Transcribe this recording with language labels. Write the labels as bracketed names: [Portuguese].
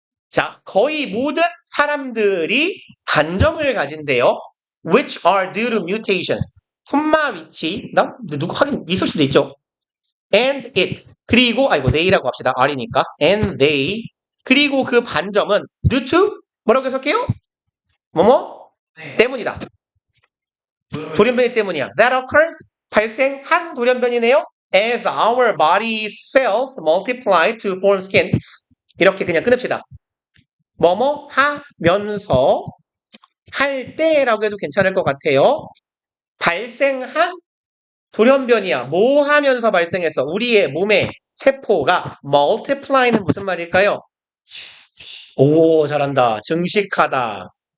[Korean] 자 거의 모든 사람들이 반점을 가진대요. [English] Which are due to mutation. [Korean] 콤마 위치 누구 하긴 있을 수도 있죠. [English] And it [Korean] 그리고 they라고 합시다. R이니까 [English] and they [Korean] 그리고 그 반점은 due to 뭐라고 해석해요? 뭐뭐? 네. 때문이다. 돌연변이 때문이야. [English] That occurred [Korean] 발생한 돌연변이네요. [English] As our body cells multiply to form skin [Korean] 이렇게 그냥 끊읍시다. 뭐뭐 하면서 할 때라고 해도 괜찮을 것 같아요. 발생한 돌연변이야. 뭐 하면서 발생했어? 우리의 몸의 세포가 multiply는 무슨 말일까요? 오, 잘한다. 증식하다.